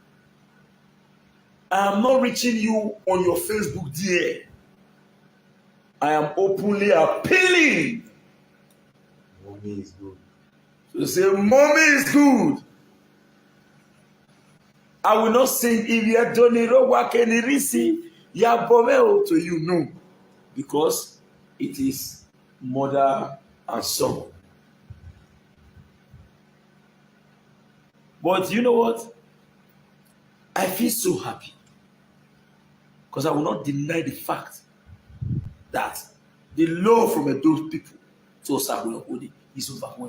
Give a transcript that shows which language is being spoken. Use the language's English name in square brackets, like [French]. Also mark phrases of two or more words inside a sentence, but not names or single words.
[English] I am not reaching you on your Facebook DM. I am openly appealing. Mommy is good. So say, mommy is good. I will not sing if you are donero wakenirisi ya bomeo to you, no. Because it is mother and son. But you know what? I feel so happy because I will not deny the fact that the love from those people to Osagulokode is overwhelming.